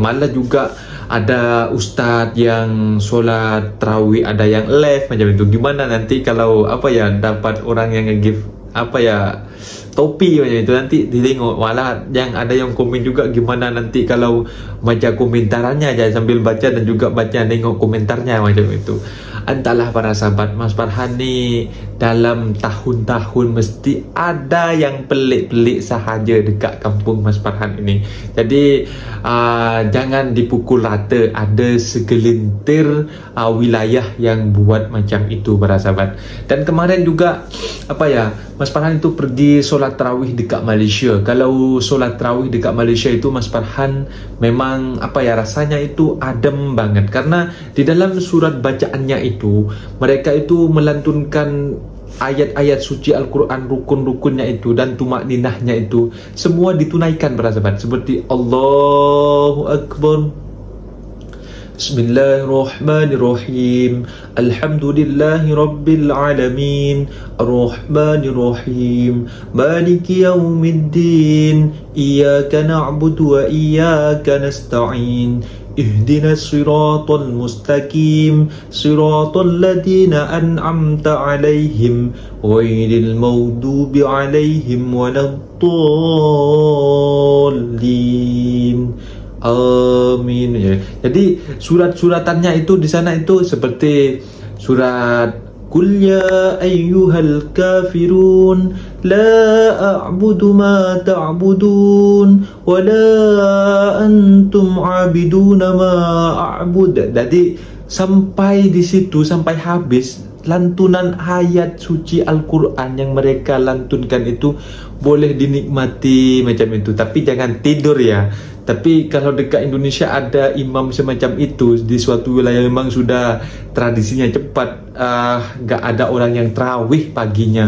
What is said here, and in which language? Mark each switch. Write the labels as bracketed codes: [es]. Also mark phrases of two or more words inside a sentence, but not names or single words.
[id] Malah juga ada ustaz yang solat tarawih, ada yang live macam itu. Gimana nanti kalau dapat orang yang nge-give topi macam itu, nanti ditengok. Malah yang ada yang komen juga, gimana nanti kalau baca komentarannya aja sambil baca dan juga baca nengok komentarnya macam itu. Entahlah para sahabat, Mas Farhan ni dalam tahun-tahun mesti ada yang pelik-pelik sahaja dekat kampung Mas Farhan ini. Jadi jangan dipukul rata, ada segelintir wilayah yang buat macam itu para sahabat. Dan kemarin juga Mas Farhan itu pergi solat tarawih dekat Malaysia. Kalau solat tarawih dekat Malaysia itu Mas Farhan memang rasanya itu adem banget, karena di dalam surat bacaannya itu mereka itu melantunkan ayat-ayat suci Al-Quran, rukun-rukunnya itu dan tumakninahnya itu semua ditunaikan para sahabat, seperti [ar] الله أكبر, بسم الله الرحمن الرحيم، الحمد لله رب العالمين، الرحمن الرحيم، مالك يوم الدين، إياك نعبد وإياك نستعين، اهدنا الصراط المستقيم، صراط الذين أنعمت عليهم، غير المغضوب عليهم ولا الضالين. Amin. [id] Jadi surat-suratannya itu di sana itu seperti surat [ar] قل يا أيها الكافرون لا أعبد ما تعبدون ولا أنتم عابدون ما أعبد. [id] Jadi sampai di situ, sampai habis lantunan ayat suci Al-Quran yang mereka lantunkan itu boleh dinikmati macam itu. Tapi jangan tidur ya. Tapi kalau dekat Indonesia ada imam semacam itu di suatu wilayah memang sudah tradisinya cepat, gak ada orang yang tarawih paginya.